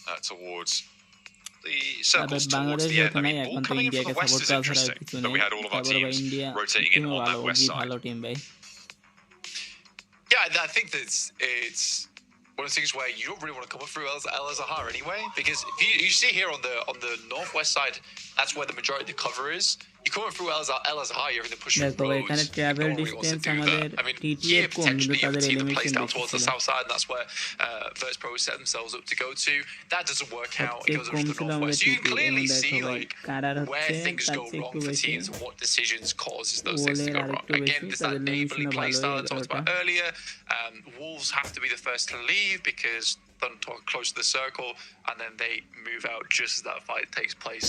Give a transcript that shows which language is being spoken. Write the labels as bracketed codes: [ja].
[en] Towards the circles towards the end. I mean, all coming in from the west is interesting, but we had all of our teams rotating in on that west side. [bn] ভালো team ভাই। [en] Yeah, I think that it's one of the things where you don't really want to come up through Al Azhar anyway, because if you see here on the northwest side, that's where the majority of the cover is. You're coming through Al Azhar, you're going to push through roads. [bn] এখানে travel distance আমাদের টিটিএর কম, কিন্তু তাদের elimination [en] down towards the south side, and that's where Virtus Pro set themselves up to go to. That doesn't work out. It goes over to the northwest. So you can clearly see like where things go wrong for teams and what decisions causes those things to go wrong. Again, there's that neighborly play style I talked about earlier. Wolves have to be the first to leave because Thunder close to the circle, and then they move out just as that fight takes place.